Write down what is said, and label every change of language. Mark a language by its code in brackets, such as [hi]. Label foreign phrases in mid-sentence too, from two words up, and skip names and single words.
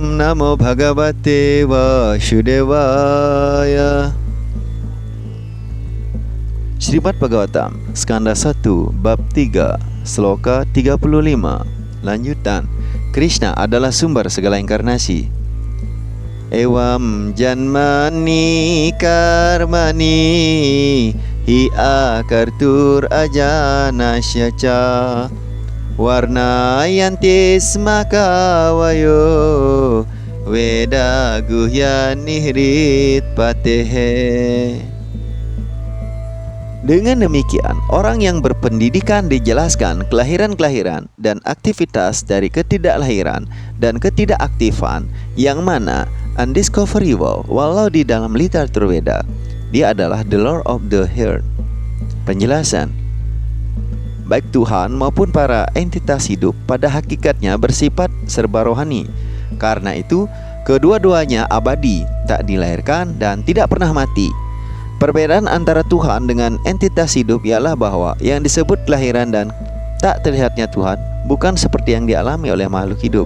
[sa] Namo Bhagavate Vasudevaya. [id] Srimad Bhagavatam, Skanda 1, Bab 3, Sloka 35. Lanjutan. Krishna adalah sumber segala inkarnasi. [sa] Evam janmani karmani hi akartur ajanasya ca warna yantis makavayo veda guhyan nihrit patehe. [id] Dengan demikian, orang yang berpendidikan dijelaskan kelahiran-kelahiran dan aktivitas dari ketidaklahiran dan ketidakaktifan yang mana undiscoverable walau di dalam literatur Veda. Dia adalah [en] the Lord of the Heart. [id] Penjelasan. Baik Tuhan maupun para entitas hidup pada hakikatnya bersifat serba rohani. Karena itu, kedua-duanya abadi, tak dilahirkan dan tidak pernah mati. Perbedaan antara Tuhan dengan entitas hidup ialah bahwa yang disebut kelahiran dan tak terlihatnya Tuhan bukan seperti yang dialami oleh makhluk hidup.